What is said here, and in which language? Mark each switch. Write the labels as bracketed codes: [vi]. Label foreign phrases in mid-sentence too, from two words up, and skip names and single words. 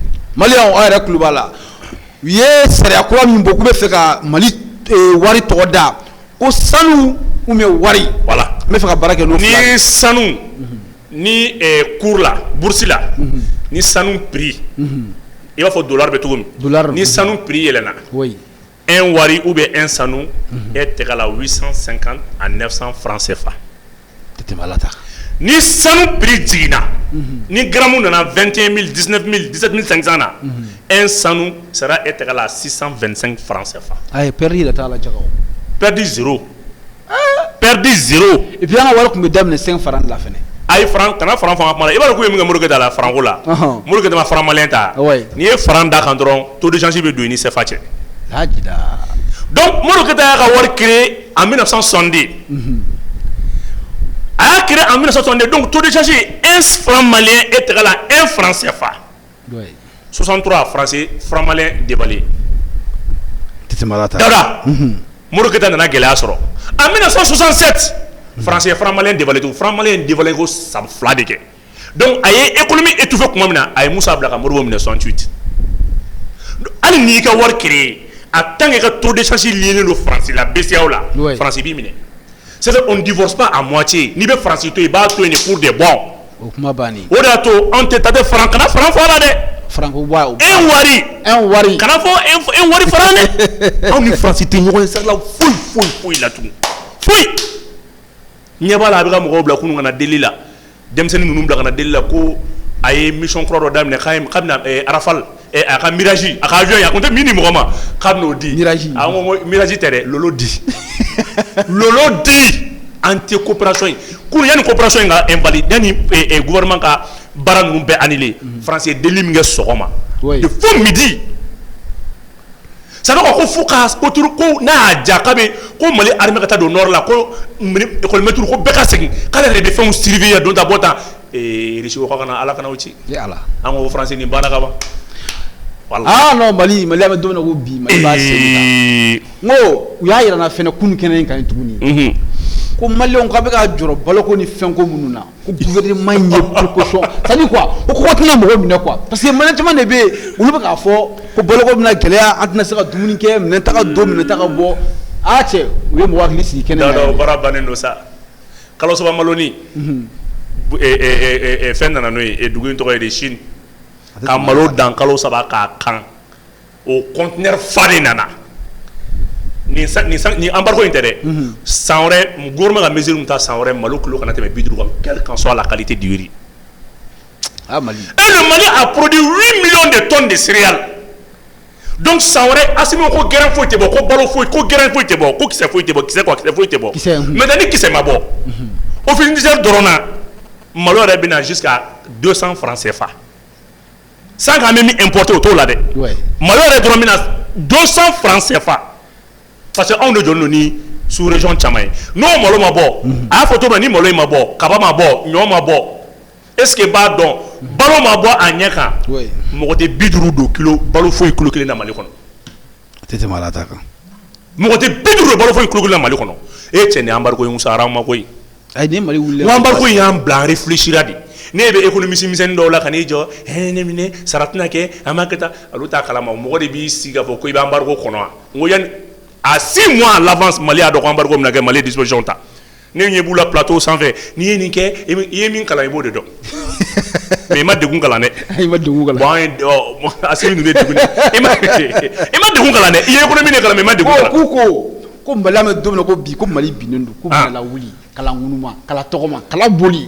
[bm] maliyɛnw aw yɛrɛ tulo b'a la u ye sariya kura min bɔ k'u bɛ fɛ ka Mali wari tɔgɔ da ko sanu ou bien wari voilà n bɛ fɛ ka baara kɛ n'o fila ni sanu ni cours la bourse la ni sanu prix i b'a fɔ dollar bɛ cogo min ni sanu prix yɛlɛnna un wari ou bien un sanu [fr] est égal à 850 à 900 francs CFA [bm] ni sanu prix jiginna ni gramme nana 21 000 19 000 17 500 na [fr] un sanu sera égal à 625 francs CFA [bm] ayi perdu yɛrɛ t'a la jagaw [fr] perdu zéro et puis [bm] an ka wari tun bɛ daminɛ 5 francs de la fɛnɛ ayi franc kana franc fanga kuma la i b'a dɔn k'u ye min kɛ Morikɛ la franco la Morikɛ ma franc malien ta n'i ye franc da kan dɔrɔn [fr] taux de change [bm] bɛ don i ni CFA cɛ donc Morikɛ y'a ka wari [fr] créé en 1962 [bm] a y'a [fr] créé en 1962 [bm] donc [fr] taux de change un franc malien est égal à 1 franc CFA 63 franc malien dévalué [bm] dada Morikɛ nana gɛlɛya sɔrɔ [fr] en 1967 Français franc malien dévalué [bm] tout franc malien dévalué ko san fila de kɛ donc a ye [fr] économie étouffée [bm] kuma min na a ye Musa bila ka Modibo minɛ 68 hali n'i ka wari créé [fr] en tant que [bm] ka [fr] taux de change lié [bm] don Faransi la BCEAO la Faransi b'i minɛ [fr] c'est à dire on ne divorce pas à moitié [bm] n'i bɛ Faransi to yen i b'a to yen de [fr] pour de bon [bm] o kuma bannen o de y'a to anw tɛ taa tɛ franc kana franc fɔ a la dɛ franco un wari kana fɔ un wari franc dɛ anw ni Faransi tɛ ɲɔgɔn ye sira la foyi la tugun foyi ɲɛ b'a la a bɛ ka mɔgɔw bila kunun ka na deli la denmisɛnnin ninnu bila ka na deli la ko a ye mission kura dɔ daminɛ k'a bɛna Rafale a ka Mirage a ka avion a kun tɛ min di mɔgɔ ma k'a bɛn'o di Mirage a ko Mirage tɛ dɛ Lolo di [fr] anti coopération [bm] in kunun yanni coopération in ka invalide yanni gouvernement ka baara ninnu bɛɛ annulé France ye deli min kɛ sɔgɔma de fo midi [fr] ça veut dire [bm] ko fo ka ko n'a y'a ja k'a bɛ ko Mali armée ka taa don nord la ko école maître ko bɛɛ ka segin k'ale yɛrɛ de fɛnw surveiller don ta bɔ tan Russie ko kana Ala kana o ci an ko France nin banna ka ban [fr] ah non [bm] Mali an bɛ don min na ko bi Mali b'a segin n ko u y'a yira n na fɛnɛ kunun kɛnɛ in kan tuguni ko maliyɛnw k'a bɛ ka jɔrɔ baloko ni fɛnko minnu na ko gouvernement in ye précaution [fr] c'est à dire quoi [bm] o kɔgɔ tɛna mɔgɔ minɛ quoi [fr] parce que [bm] maliyɛn caman de bɛ yen olu bɛ k'a fɔ ko baloko bɛna gɛlɛya an tɛna se ka dumuni kɛ minɛn ta ka don minɛn ta ka bɔ a cɛ u ye mɔgɔ hakili sigi kɛnɛ kan o baara bannen don sa kalo saba maloni fɛn nana n'o ye dugu in tɔgɔ ye de Chine ka malo dan kalo saba k'a kan o conteneur fa de nana ni embargo in tɛ dɛ san wɛrɛ gouvernement ka mesure ta san wɛrɛ malo kilo kana tɛmɛ 50 kan [fr] quelle qu'en soit la qualité du riz et le Mali a produit 8 millions de tonnes de céréales [bm] donc san wɛrɛ Assimi ko grain foyi tɛ bɔ ko balo foyi ko grain foyi tɛ bɔ ko kisɛ foyi tɛ bɔ kisɛ foyi tɛ bɔ maintenant ni kisɛ ma bɔ office Niger dɔrɔn na malo yɛrɛ bɛna [fr] jusqu'à 200 francs CFA [bm] sans qu'an bɛ min importer o t'o la dɛ malo yɛrɛ dɔrɔn bɛna 200 francs CFA [fr] parce que [bm] anw de jɔlen don ni [fr] sous région [bm] caman ye n'o malo ma bɔ a y'a fɔ cogo min na ni malo in ma bɔ kaba ma bɔ ɲɔ ma bɔ [fr] est ce que [bm] b'a dɔn balo ma bɔ a ɲɛ kan mɔgɔ tɛ 50 don kilo balo foyi kilo kelen na Mali kɔnɔ a tɛ tɛmɛ ala ta kan mɔgɔ tɛ 50 balo fɔ kulukulu la Mali kɔnɔ e cɛ ni embargo in musara ma koyi ni Mali wuli embargo in y'an bila réfléchira de ne bɛ économiste misɛnnin dɔw la ka n'i jɔ ne minɛ sara tɛna kɛ an b'a kɛ tan olu t'a kalama mɔgɔ de b'i sigi k'a fɔ ko i bɛ embargo kɔnɔ wa n ko yanni [fr] à 6 mois à l'avance [bm] Mali y'a dɔn ko embargo bɛna kɛ Mali ye disposition ta ne ɲɛ b'u la plateau sanfɛ n'i ye nin kɛ i ye min kalan i b'o de dɔn mais i ma degun kalan dɛ i ma degun kalan bon Assimi ninnu ye degun dɛ i ma degun kalan dɛ i ye économie de kalan mais i ma degun kalan ko Mali an bɛ don min na ko bi ko Mali binnen don ko Mali la wuli kala ŋunuma kala tɔgɔma kala boli